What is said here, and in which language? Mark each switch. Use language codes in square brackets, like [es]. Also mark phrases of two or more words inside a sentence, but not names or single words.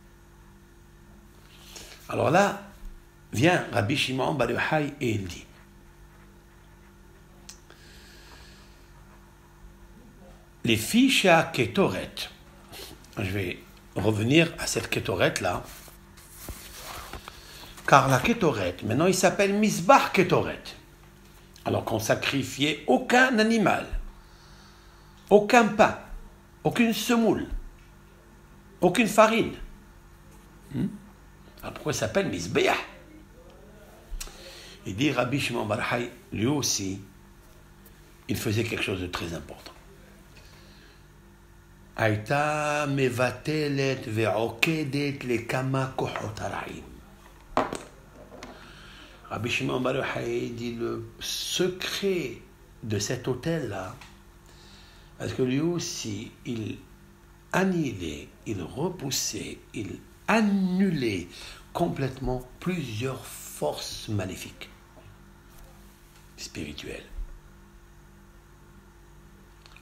[fr] Alors là, vient Rabbi Shimon Bar Yochai et il dit, les fiches à Ketoret, je vais revenir à cette Ketoret-là, car la Ketoret, maintenant il s'appelle [he] מזבח קטורת, [fr] alors qu'on sacrifiait aucun animal, aucun pain, aucune semoule, aucune farine. Alors pourquoi il s'appelle Misbah? Il dit Rabbi Shimon Bar Yochai, lui aussi, il faisait quelque chose de très important. [he] הייתה מבטלת ועוקדת לכמה כוחות הרעים. [fr] Rabbi Shimon Bar Yochai dit le secret de cet hôtel-là, parce que lui aussi, il annihilait, il repoussait, il annulait complètement plusieurs forces maléfiques, spirituelles.